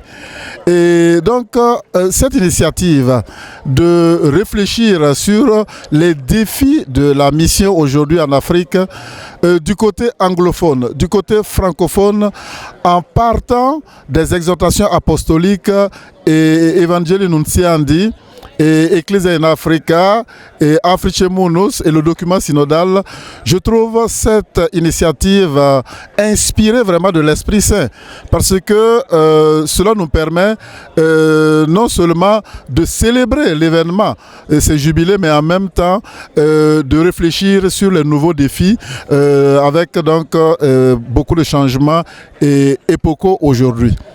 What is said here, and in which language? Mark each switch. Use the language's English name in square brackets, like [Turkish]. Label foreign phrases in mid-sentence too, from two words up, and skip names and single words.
[French] Et donc, cette initiative de réfléchir sur les défis de la mission aujourd'hui en Afrique, du côté anglophone, du côté francophone, en partant des exhortations apostoliques et Evangelii Nunciandi, et Ecclesia in Africa et Africe Munus et le document synodal, je trouve cette initiative inspirée vraiment de l'Esprit Saint parce que cela nous permet non seulement de célébrer l'événement et ses jubilés, mais en même temps de réfléchir sur les nouveaux défis avec donc beaucoup de changements et épocaux aujourd'hui.